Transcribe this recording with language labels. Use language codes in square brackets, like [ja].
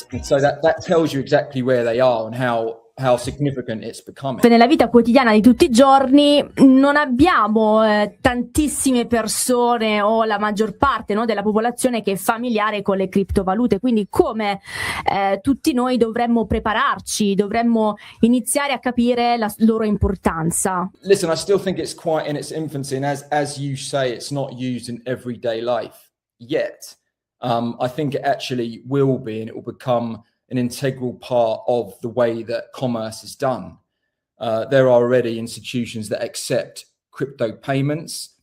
[en] So that tells you exactly where they are and how significant it's becoming. [it] Nella vita quotidiana di tutti i giorni non abbiamo tantissime persone, o la maggior parte, no, della popolazione che è familiare con le criptovalute, quindi come tutti noi dovremmo prepararci, dovremmo iniziare a capire la loro importanza. [en] Listen, I still think it's quite in its infancy, and as you say, it's not used in everyday life yet. I think it actually will be, and it will become an integral part of the way that commerce is done. There are already institutions that accept crypto payments.